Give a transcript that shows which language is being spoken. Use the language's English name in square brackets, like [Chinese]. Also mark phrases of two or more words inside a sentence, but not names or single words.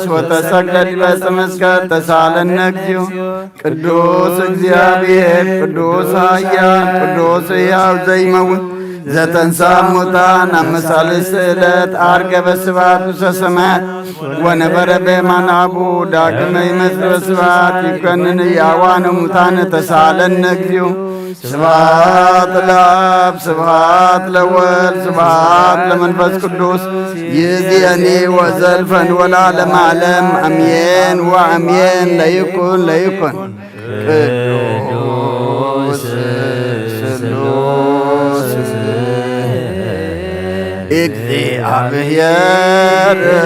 [Geez] ወተሰቅለ ዲበ ዕፀ መስቀል ተሳለነ እግዚኦ ቅዱስ እግዚአብሔር ቅዱስ ኃያል ቅዱስ ሕያው ዘይመውት ዘተንሥአ እሙታን አመሳልስት ዕለት ዐርገ በስብሐት ውስተ ሰማያት ወነበረ በየማነ አቡሁ ዳግመ ይመጽእ በስብሐት ይኰንን ሕያዋነ ሙታነ ተሳለነ እግዚኦ ስብሐት ለአብ ስብሐት ለወልድ ስብሐት ለመንፈስ ቅዱስ ይእዜኒ ወዘልፈን ወለዓለመ ዓለም አሜን ወአሜን። ለይኩን ለይኩን ቅዱስ ስሉስ እግዚአብሔር